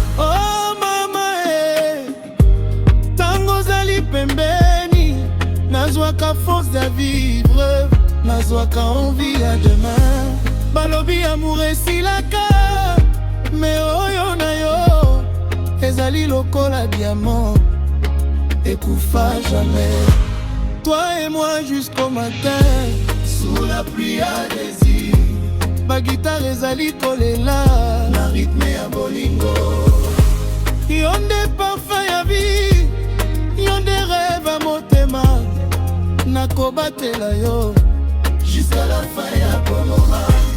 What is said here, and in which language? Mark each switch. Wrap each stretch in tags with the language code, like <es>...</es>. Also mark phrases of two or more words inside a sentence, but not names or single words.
<ln>Oh mama, eh, tango ozali pembeni, nazwaka force ya vivre, nazwaka envie ya demain. Balobi amour esilaka, mais oyo na yo ezali lokola diamant, ekufa jamais.</ln> <fr>Toi et moi jusqu'au matin, sous la pluie à désir.</fr> <ln>Ba guitare ezali kolela, na rythme ya bolingo. Yo nde parfum ya vie, yo nde rêve ya motema. Nakobatela yo</ln> <fr>jusqu'à la fin</fr> <ln>ya bonheur.</ln>